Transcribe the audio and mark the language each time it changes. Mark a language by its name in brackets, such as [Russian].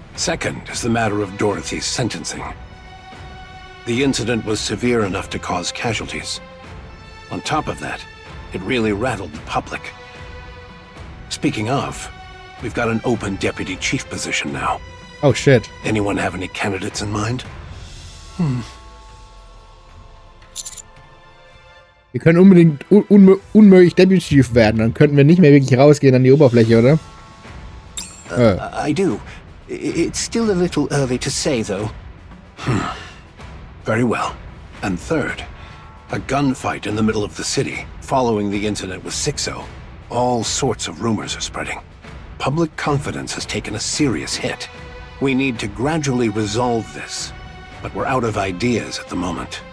[English] Second is the matter of Dorothy's sentencing. The incident was severe enough to cause casualties. On top of that, it really rattled the public. Speaking of, we've got an open deputy chief position now. Oh shit. Anyone have any candidates in mind? [German] Wir können unbedingt unmöglich Deputy Chief werden. Dann könnten wir nicht mehr wirklich rausgehen an die Oberfläche, oder? [English] I do. It's still a little early to say, though. Very well. And third, a gunfight in the middle of the city, following the incident with Sixo. All sorts of rumors are spreading. Public confidence has taken a serious hit. We need to gradually resolve this, but we're out of ideas at the moment.